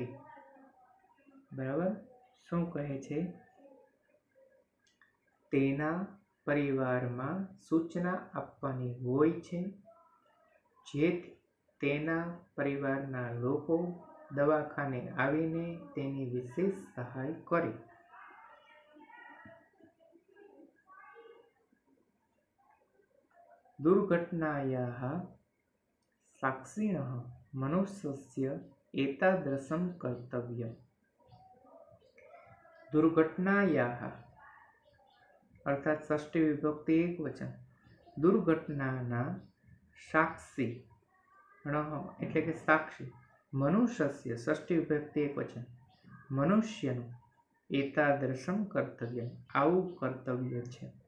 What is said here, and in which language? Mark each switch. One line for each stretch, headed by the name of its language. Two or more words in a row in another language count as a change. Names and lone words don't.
Gujarati: બરાબર, શું કહે છે? તેના પરિવારમાં સૂચના આપવાની હોય છે, જેથી તેના પરિવારના લોકો દવાખાને આવીને તેની વિશેષ સહાય કરે।
Sanskrit: दुर्घटनायाः साक्षिणः मनुष्यस्य एतादृशं कर्तव्यम्। दुर्घटनायाः अर्थात षष्ठी विभक्ति एकवचन,
Gujarati: દુર્ઘટનાના સાક્ષી એટલે કે સાક્ષી,
Sanskrit: मनुष्यस्य षष्ठी विभक्ति एकवचन, मनुष्यનું एतादृशं कर्तव्यम्,
Gujarati: આવું કર્તવ્ય છે।